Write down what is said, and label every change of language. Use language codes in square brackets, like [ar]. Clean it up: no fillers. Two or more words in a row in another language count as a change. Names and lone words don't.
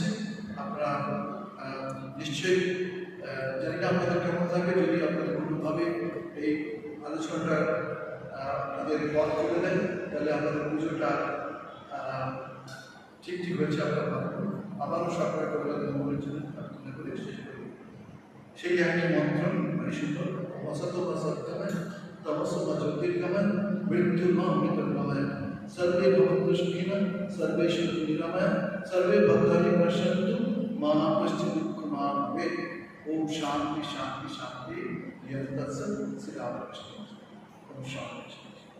[bn] আপনারা নিশ্চয়ই জানি না আপনাদের কেমন থাকবে, যদি আপনাদের কোনোভাবে এই আলোচনাটা আপনাদের পথ করে দেন, তাহলে আমাদের পুজোটা ঠিক হয়েছে আপনারা ভাববেন। আবারও সকলের কল্যাণ মঙ্গলের জন্য প্রার্থনা করে শেষ করি সেই একই মন্ত্র পরিশুদ্ধ [sa] অসতম সত্যময় তমসম জ্যোতির্গময় মৃত্যুর্মৃতর্গময় সর্বে ভবন্তু সুখিনঃ সর্বে সন্তু নিরাময় সর্বে ভদ্রাণি পশ্যন্তু মা কশ্চিৎ দুঃখম মা ভবেৎ। ওম শান্তি শান্তি শান্তি। তৎসৎ। শ্রী রামকৃষ্ণ। ওম শান্তি।